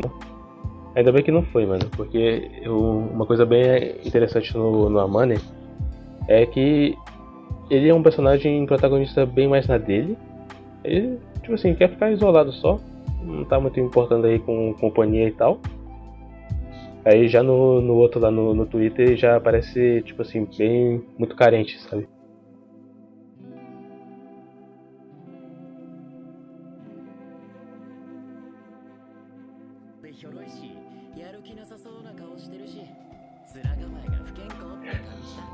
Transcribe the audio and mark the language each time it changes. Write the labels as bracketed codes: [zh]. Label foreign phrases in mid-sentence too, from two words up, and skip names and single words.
[pt] Ainda bem que não foi, mano. Porque uma coisa bem interessante no Amane é que ele é um personagem protagonista bem mais na dele. Ele, tipo assim, quer ficar isolado só. Não tá muito importando aí com companhia e tal. Aí já no outro lá no Twitter já parece, tipo assim, bem muito carente, sabe? [ja] でひょろいしやる気なさそうな顔してるし面構えが不健康って感じだ。